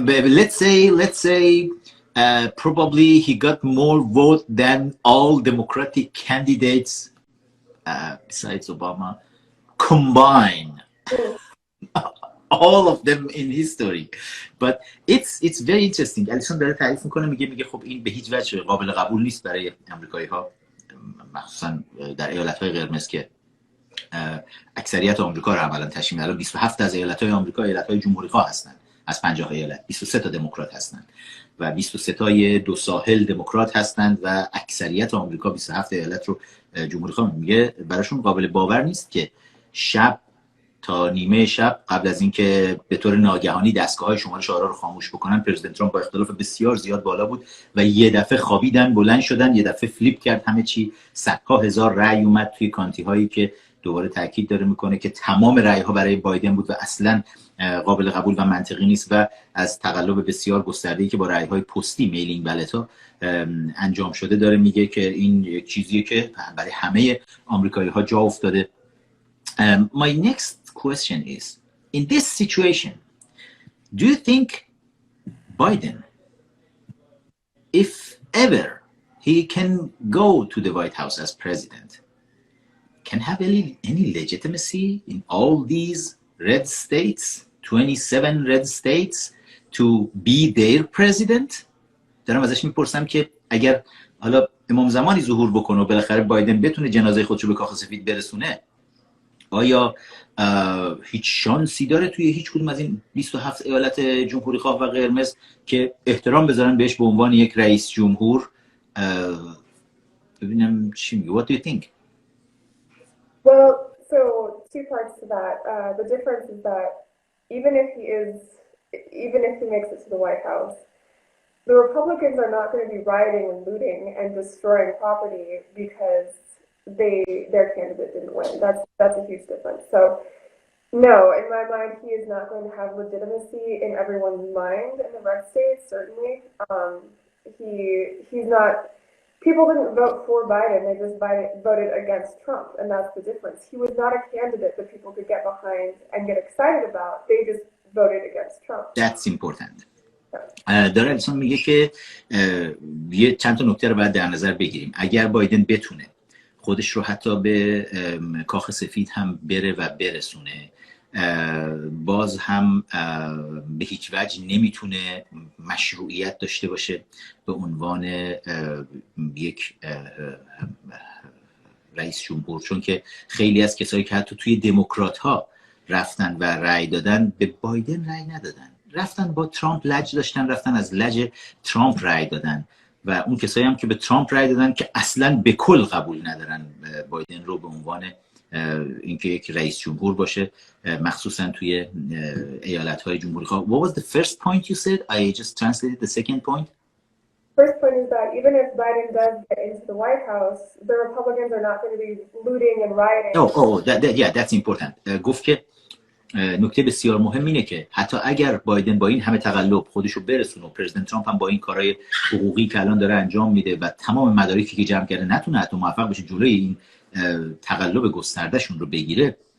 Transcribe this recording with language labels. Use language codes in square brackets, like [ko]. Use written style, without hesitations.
[en] Let's say probably he got more vote than all Democratic candidates besides Obama combined. All of them in history. But it's very interesting. [fa] الیسون داره تعریف میکنه، میگه خب این به هیچ وجه قابل قبول نیست برای آمریکایی ها، مخصوصا در ایالت های قرمز که اکثریت آمریکا رو عملا تشکیل میدن. 27 از ایالت های آمریکا ایالت های جمهوری خواه هستن، از 50 ایالت 23 تا دموکرات هستن و 23 تای دو ساحل دموکرات هستند و اکثریت آمریکا 27 ایالت رو جمهوری خواه. میگه براشون قابل باور نیست که شب تا نیمه شب قبل از اینکه به طور ناگهانی دستگاه‌های شمارش آرا رو خاموش بکنن، پرزیدنت ترامپ با اختلاف بسیار زیاد بالا بود و یه دفعه خوابیدن بلند شدن، یه دفعه فلیپ کرد همه چی، صدها هزار رأی اومد توی کانتی هایی که دوباره تاکید داره میکنه که تمام رأی ها برای بایدن بود و اصلا قابل قبول و منطقی نیست و از تقلب بسیار گسترده‌ای که با رأی های پستی میلینگ بالت ها انجام شده داره میگه که این یک چیزیه که برای همه آمریکایی ها جا افتاده. [en] My next question is, in this situation, do you think Biden, if ever he can go to the White House as president, can have any legitimacy in all these red states, 27 red states, to be their president? [fa] دارم ازش میپرسم که اگر حالا امام زمانی ظهور بکنه و بالاخره بایدن بتونه جنازه خودش رو به کاخ سفید برسونه، آیا هیچ شانسی داره توی هیچ کدوم از این 27 ایالت جمهوری خواه و قرمز که احترام بذارن بهش به عنوان یک رئیس جمهور؟ ببینم چی میگه. [en] What do you think? Well, so two parts to that. The difference is that even if he makes it to the White House, the Republicans are not going to be rioting and looting and destroying property because their candidate didn't win. That's a huge difference. So no, in my mind, he is not going to have legitimacy in everyone's mind in the red states, certainly. He's not. People didn't vote for Biden, they just voted against Trump, and that's the difference. He was not a candidate that people could get behind and get excited about. They just voted against Trump. That's important. [fa] داره الیسون میگه که یه چند تا نکته رو باید در نظر بگیریم. اگر بایدن بتونه خودش رو حتی به کاخ سفید هم بره و برسونه، باز هم به هیچ وجه نمیتونه مشروعیت داشته باشه به عنوان یک رئیس جمهور، چون که خیلی از کسایی که حتی توی دموکرات ها رفتن و رأی دادن به بایدن رأی ندادن، رفتن با ترامپ لج داشتن، رفتن از لج ترامپ رأی دادن و اون کسایی هم که به ترامپ رأی دادن که اصلا به کل قبول ندارن بایدن رو به عنوان اینکه یک رئیس جمهور باشه، مخصوصا توی ایالت‌های جمهوری خواه. [en] What was the first point you said? I just translated the second point. First point is that even if Biden does get into the White House, the Republicans are not going to be looting and rioting. Yeah, that's important. [fa] گفت که نکته بسیار مهم اینه که حتی اگر بایدن با این همه تقلب خودشو برسونه و پرزیدنت ترامپ هم با این کارهای حقوقی که الان داره انجام میده و تمام مدارکی که جمع کرده نتونه حتی موفق بشه جلوی این تقلب گستردهشون رو بگیره،